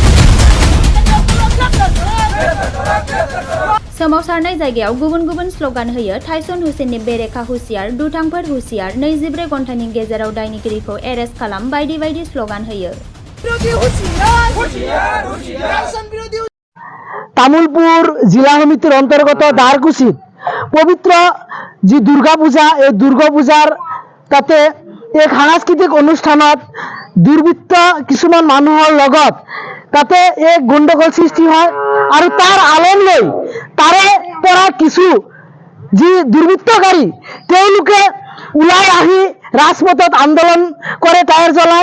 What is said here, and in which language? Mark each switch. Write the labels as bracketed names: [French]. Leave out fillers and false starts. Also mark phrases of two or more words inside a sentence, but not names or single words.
[Bodo] सोमावसारनाय जायगायाव गुबुन गुबुन स्लोगान होयो टाइसन हुसेननि बेरेखा हुसियार, दुथांफोर हुसियार, 24 घन्टानि गेजेराव दायनिगिरिखौ एरेस्ट खालाम बायदि बायदि स्लोगान होयो। [Assamese] তামুলপুৰ জিলা সমিতিৰ অন্তৰ্গত দাৰকুছিত পবিত্ৰ জী দুৰ্গা পূজা এই দুর্গা পূজার তাতে এক সাংস্কৃতিক অনুষ্ঠানত দুর্বৃত্ত কিছুমান মানুহৰ লগত তাতে এক গণ্ডগোল সৃষ্টি হয় আৰু তাৰ আলম লৈ তাৰে পৰা কিছু যি দুৰ্বৃত্তকাৰী তেওঁলোকে ওলাই আহি ৰাজপথত আন্দোলন কৰে, টায়াৰ জ্বলায়।